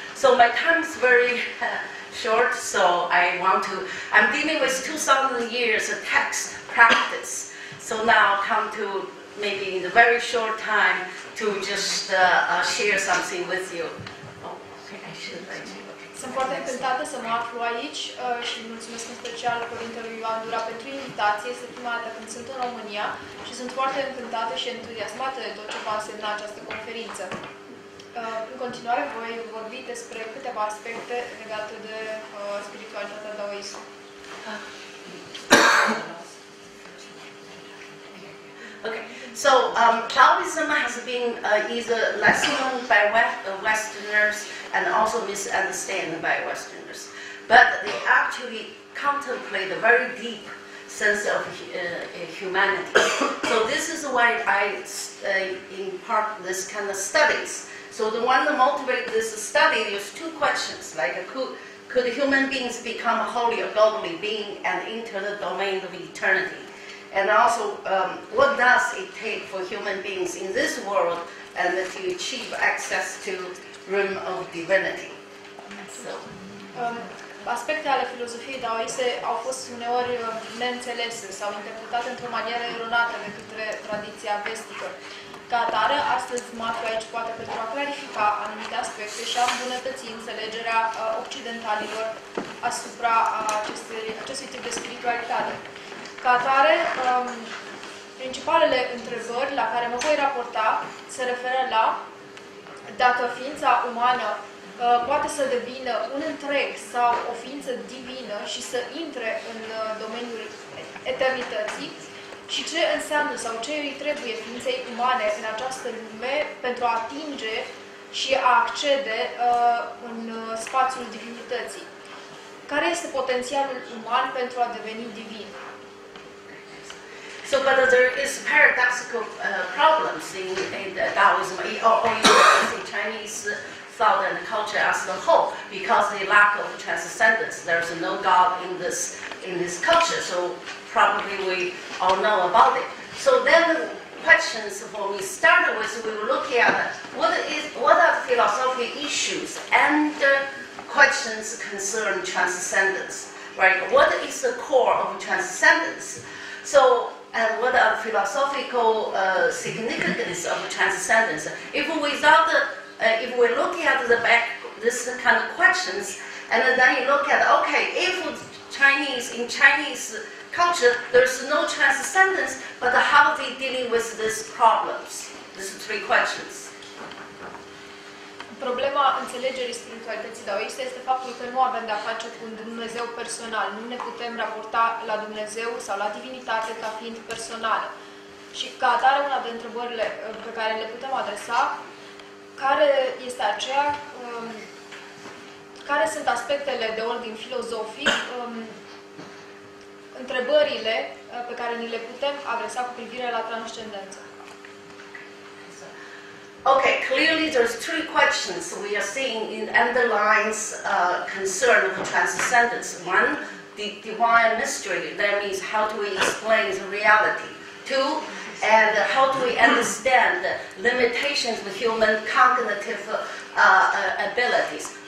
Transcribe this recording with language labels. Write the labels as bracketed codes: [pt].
[en] So my time is very short, so I'm dealing with 2,000 years of text practice. So now come to maybe in a very short time to just share something with you. Oh, okay, I should like to. [ro] Sunt foarte încântată să mă aflu aici și mulțumesc în special Părintelui Ioan Dura pentru invitație. Este prima dată când sunt în România și sunt foarte încântată și entuziasmată de tot ce va însemna această conferință. În continuare voi vorbi despre câteva aspecte legate de spiritualitatea daoistă. [en] Okay, so Taoism has been either less known by Westerners and also misunderstood by Westerners, but they actually contemplate a very deep sense of humanity. So this is why I impart this kind of studies. So the one that motivated this study is two questions, like could human beings become a holy or godly being and enter the domain of eternity? And also, what does it take for human beings in this world and to achieve access to realm of divinity? So. [ro] Aspecte ale filozofiei daoiste au fost uneori neînțelese sau interpretate într-o manieră eronată de către tradiția vestică. Ca atare, astăzi mă aflu aici poate pentru a clarifica anumite aspecte și a îmbunătăți înțelegerea occidentalilor asupra acestui tip de spiritualitate. Ca atare, principalele întrebări la care mă voi raporta se referă la dacă ființa umană poate să devină un întreg sau o ființă divină și să intre în domeniul eternității și ce înseamnă sau ce îi trebuie ființei umane în această lume pentru a atinge și a accede în spațiul divinității. Care este potențialul uman pentru a deveni divin? [en] So, but there is paradoxical problems in Taoism, or in Chinese thought and culture as a whole, because the lack of transcendence. There's no God in this culture, so probably we all know about it. So then, questions for me started with we were looking at what are the philosophical issues and questions concern transcendence, right? What is the core of transcendence? So. And what are the philosophical significance of transcendence? If we're looking at this kind of questions, and then you look at, okay, if in Chinese culture, there's no transcendence, but how are they dealing with these problems? These three questions. [ro] Problema înțelegerii spiritualității daoiste este faptul că nu avem de-a face cu un Dumnezeu personal. Nu ne putem raporta la Dumnezeu sau la divinitate ca fiind personală. Și ca atare, una dintre întrebările pe care le putem adresa, care este aceea, care sunt aspectele de ordin filozofic, întrebările pe care ni le putem adresa cu privire la transcendență. [en] Okay, clearly there's three questions we are seeing in underlines concern of transcendence. One, the divine mystery, that means how do we explain the reality. Two, and how do we understand the limitations of human cognitive abilities.